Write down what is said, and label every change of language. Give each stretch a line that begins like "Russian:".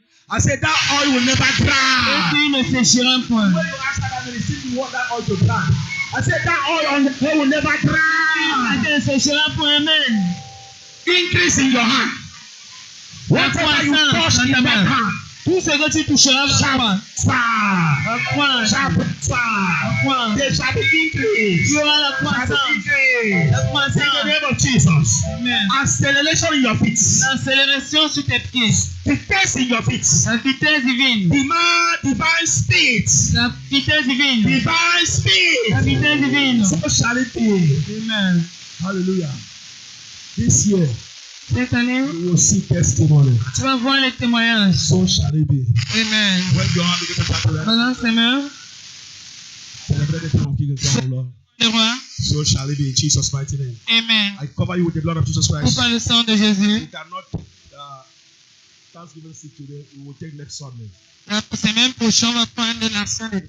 English: I said that oil will never dry.
French: ne séchera point.
English: When you ask that ministry, you want that oil to dry. I said that oil on your head will never dry.
French: Ne séchera point, amen.
English: Increase in your hand. Whatever you touch in that hand,
French: Tout ce que tu toucheras va croître. Va croître.
English: shall
French: croître.
English: There shall be increase.
French: Il y aura la
English: Shall be
French: croissance.
English: increase.
French: La
English: In the
French: croissance.
English: name of Jesus. Amen. Acceleration in your feet.
French: L'accélération sur tes pieds. Vitesse
English: in your feet.
French: La vitesse divine.
English: Divine speed.
French: La vitesse divine.
English: Divine speed.
French: La vitesse divine.
English: So shall it be. Amen. Hallelujah. This year,
French: Cette année,
English: you will see testimony.
French: tu vas voir les témoignages.
English: So shall it be. Amen. When your hand begins to clap,
French: Balance tes mains.
English: celebrate the King of Kings and Lord of Lords.
French: Le roi.
English: So shall it be in Jesus' mighty name. Amen. I cover you with the blood of Jesus
French: Pour
English: Christ.
French: par le sang de Jésus.
English: We cannot Thanksgiving sick today. We will take next Sunday.
French: La semaine prochaine, on va prendre l'action de